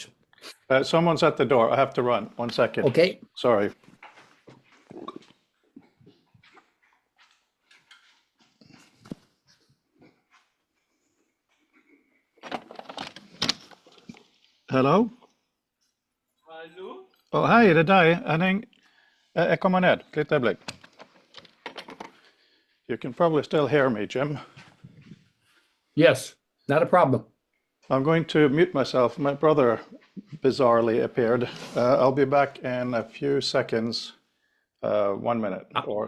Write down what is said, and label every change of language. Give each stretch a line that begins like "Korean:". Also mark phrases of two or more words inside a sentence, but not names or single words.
English: Someone's at the door. I have to run. 1 second. Okay, Sorry. Hello?
Norwegian: Hallo? Oh, hei, det er deg. Henning. Jeg kommer ned. Litt øyeblikk.
English: You can probably still hear me, Jim. yes, not a problem. I'm going to mute myself. My brother bizarrely appeared. I'll be back in a few seconds, 1 minute or